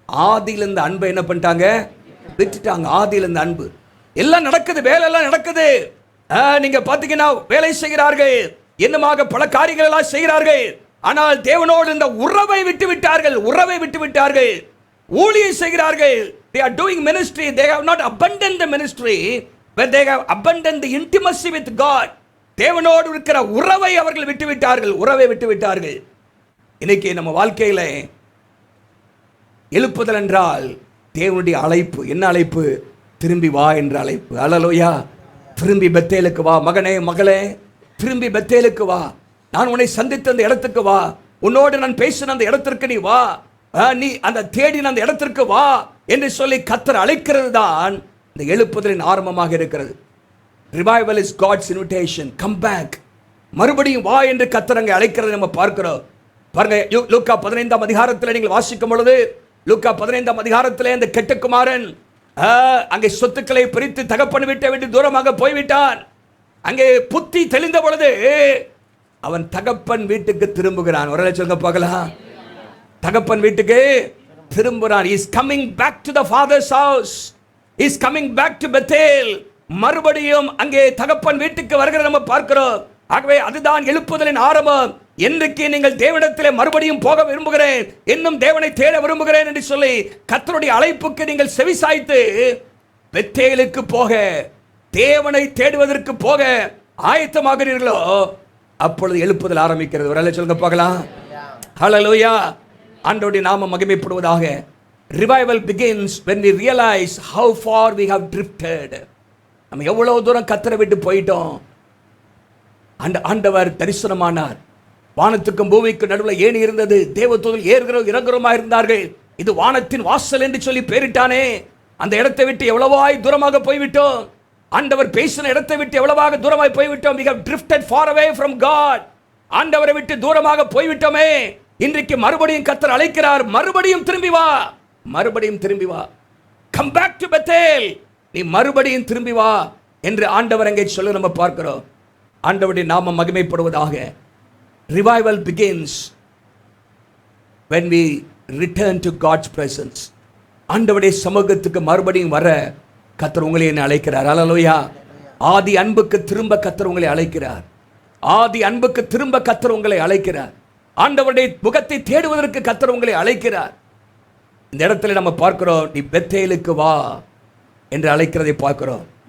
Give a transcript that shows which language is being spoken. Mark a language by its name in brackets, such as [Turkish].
[Tamil] ஆதியில் இந்த அன்பை என்ன பண்ணிட்டாங்க? விட்டுட்டாங்க. ஆதியில் இந்த அன்பு எல்லாம் நடக்குது, வேலை எல்லாம் நடக்குது, நீங்க பாத்தீங்கன்னா வேலை செய்கிறார்கள், என்னமாக பல காரியங்கள் எல்லாம் செய்கிறார்கள். ஆனால் தேவனோடு இந்த உறவை விட்டு விட்டார்கள், உறவை விட்டு விட்டார்கள். ஊழியம் செய்கிறார்கள், [English] they are doing ministry, they have not abandoned the ministry, but they have abandoned the intimacy with God. [Tamil] தேவனோடு இருக்கிற உறவை அவர்கள் விட்டு விட்டார்கள், உறவை விட்டு விட்டார்கள். இன்னைக்கு நம்ம வாழ்க்கையில எழுப்புதல் என்றால் தேவனுடைய அழைப்பு. என்ன அழைப்பு? திரும்பி வா என்ற அழைப்பு. அல்லேலூயா. திரும்பி பெத்தேலுக்கு வா மகனே, மகளே, திரும்பி பெத்தேலுக்கு வா. நான் உன்னை சந்தித்த அந்த இடத்துக்கு வா, உன்னோடு நான் பேசின அந்த இடத்திற்கு நீ வா, நீ அந்த தேடின அந்த இடத்திற்கு வா என்று சொல்லி கர்த்தர் அழைக்கிறது தான் இந்த எழுப்புதலின் ஆரம்பமாக இருக்கிறது. [English] Revival is God's invitation. Come back. [Tamil] மறுபடியும் வா என்று கர்த்தர் அங்கே அழைக்கிறது நம்ம பார்க்கிறோம். பாருங்க, லூக்கா 15ஆம் அதிகாரத்தில் நீங்கள் வாசிக்கும் பொழுது, லூக்கா 15ஆம் அதிகாரத்தில் இந்த கெட்டகுமாரன் அங்கே சொத்துக்களை பிரித்து தகப்பன் வீட்டை விட்டு தூரமாக போய்விட்டான். அங்கே புத்தி தெளிந்த பொழுது அவன் தகப்பன் வீட்டுக்கு திரும்புகிறான். ஒரு சொல்லுங்க பார்க்கலாம். தகப்பன் வீட்டுக்கு திரும்புகிறான். [English] he is coming back to the father's house, he is coming back to Bethel. [Tamil] மறுபடியும் அங்கே தகப்பன் வீட்டுக்கு வருகிறத நம்ம பார்க்கிறோம். ஆகவே அதுதான் எழுப்புதலின் ஆரம்பம். என்றைக்கு நீங்கள் தேவனிடத்திலே மறுபடியும் போக விரும்புகிறேன், இன்னும் தேவனை தேட விரும்புகிறேன் என்று சொல்லி கர்த்தருடைய அழைப்புக்கு நீங்கள் செவிசாய்த்து பெத்தேலுக்கு போக, தேவனை தேடுவதற்கு போக ஆயத்தமாகிறீர்களோ, அப்பொழுது எழுப்புதல் ஆரம்பிக்கிறது. ஒரு சொல்லுங்க பார்க்கலாம். ஹல்லேலூயா. ஆண்டவருடைய நாமம் மகிமைப்படுவதாக. [English] Revival begins when we realize how far we have drifted. [Tamil] நம்ம எவ்வளவு தூரம் கர்த்தரை விட்டு போயிட்டோம். ஆண்டவர் தரிசனமானார். வானத்துக்கும் பூமிக்கும் நடுவில் ஏணி இருந்தது, தேவதூதர்கள் ஏறுகிறோம் இறங்குறோமா இருந்தார்கள். இது வானத்தின் வாசல் என்று சொல்லி பேரிட்டானே. அந்த இடத்தை விட்டு எவ்வளவாய் தூரமாக போய்விட்டோம். ஆண்டவர் பேசின இடத்தை விட்டு எவ்வளவாக தூரமாய் போய்விட்டோம். [English] we have drifted far away from God. [Tamil] ஆண்டவரை விட்டு தூரமாக போய்விட்டோமே. இன்றைக்கு மறுபடியும் கர்த்தர் அழைக்கிறார். மறுபடியும் திரும்பி வா, மறுபடியும் திரும்பி வா. [English] come back to [Tamil] Bethel. நீ மறுபடியும் திரும்பி வா என்று ஆண்டவர் அங்கே சொல்ல நம்ம பார்க்கிறோம். ஆண்டவருடைய நாமம் மகிமைப்படுவதாக. [English] Revival begins when we return to God's presence. [Tamil] ஆண்டவருடைய சமூகத்துக்கு மறுபடியும் வர கர்த்தர் உங்களை என்ன அழைக்கிறார். அல்லேலூயா. ஆதி அன்புக்கு திரும்ப கர்த்தர் உங்களை அழைக்கிறார். ஆதி அன்புக்கு திரும்ப கர்த்தர் உங்களை அழைக்கிறார். ஆண்டவருடைய முகத்தை தேடுவதற்கு கர்த்தர் உங்களை அழைக்கிறார். இந்த இடத்துல நம்ம பார்க்கிறோம், நீ பெத்தேலுக்கு வா என்று அழைக்கிறதை பார்க்கிறோம்.